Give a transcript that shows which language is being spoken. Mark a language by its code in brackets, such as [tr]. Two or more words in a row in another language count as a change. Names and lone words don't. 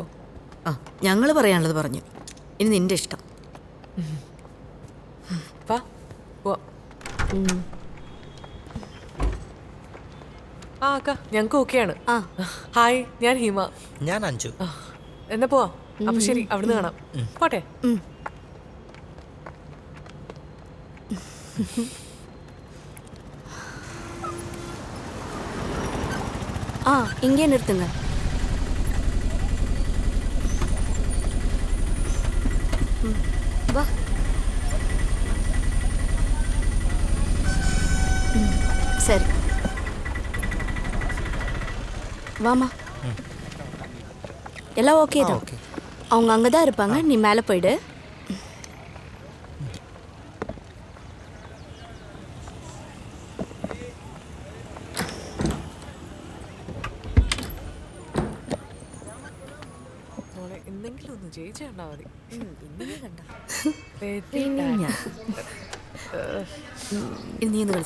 [ml] ആ, ഞങ്ങൾ പറയാനുള്ളത് പറഞ്ഞു. ഇനി നിന്റെ ഇഷ്ടം. വാ പോവാം. ആ അക്ക, ഞങ്ങക്ക് ഓക്കെയാണ്. ഹായ്, ഞാൻ ഹിമ. ഞാൻ അഞ്ജു. എന്നാ പോവാ. അപ്പൊ ശരി, അവിടുന്ന് കാണാം. പോട്ടെ. [ta] இங்கே நிறுத்துங்க. வா. சரி, வாமா. எல்லாம் ஓகே தான். அவங்க அங்கே தான் இருப்பாங்க, நீ மேலே போயிடு. [ml] എന്തെങ്കിലും ഒന്ന് ജയിച്ചു കണ്ടാ മതി. ഇനി നീ ഒന്ന് കളിച്ചു.